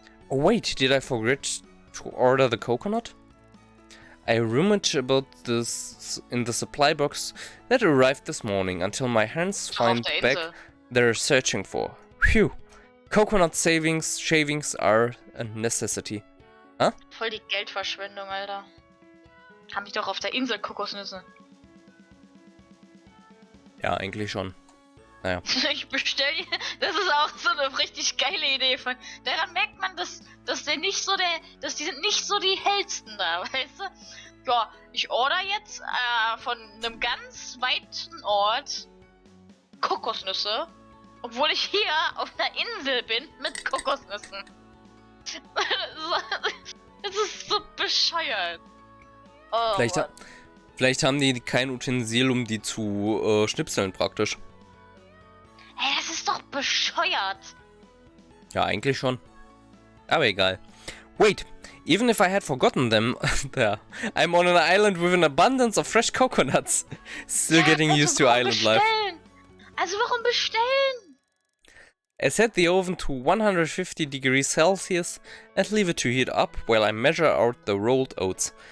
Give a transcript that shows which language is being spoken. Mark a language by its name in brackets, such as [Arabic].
[English] Oh wait, did I forget to order the coconut? I rummaged about this in the supply box that arrived this morning until my hands find back they're searching for. Phew. Coconut shavings are a necessity. Huh? [German] Voll die Geldverschwendung, Alter. Haben die doch auf der Insel Kokosnüsse. Ja, eigentlich schon. Naja. Ich bestell, das ist auch so eine richtig geile Idee von. Daran merkt man, dass die sind nicht so die hellsten da, weißt du? Ja, ich order jetzt von einem ganz weiten Ort Kokosnüsse, obwohl ich hier auf einer Insel bin mit Kokosnüssen. Das ist so bescheuert. Oh, vielleicht haben die kein Utensil, um die zu schnipseln praktisch. Hey, das ist doch bescheuert. Ja, eigentlich schon. Aber egal. [English] Wait, even if I had forgotten them, there, I'm on an island with an abundance of fresh coconuts. Still getting used to island life. [German] Also warum bestellen? [English] I set the oven to 150 degrees Celsius and leave it to heat up while I measure out the rolled oats.